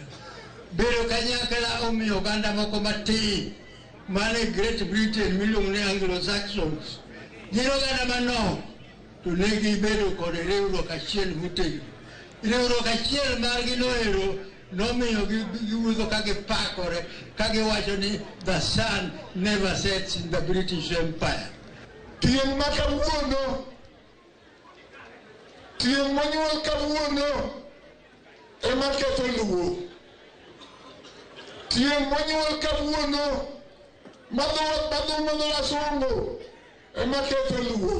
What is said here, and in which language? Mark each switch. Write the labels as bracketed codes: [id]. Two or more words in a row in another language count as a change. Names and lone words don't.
[luo] Bedo kanyakla omiyo oganda moko matin mane Great Britain miluongo ni Anglo-Saxons gin oganda manok to ne gibedo kod riwruok achiel motegno. Riwruok achiel margi noero nomiyo giwuotho ka gipakore ka giwacho ni [en] the sun never sets in the British Empire. [luo] Tieng' ma kawuono, tieng' monyuol kawuono ema ketho Luo. Tieng' monyuol kawuono madho wasungo ema ketho Luo.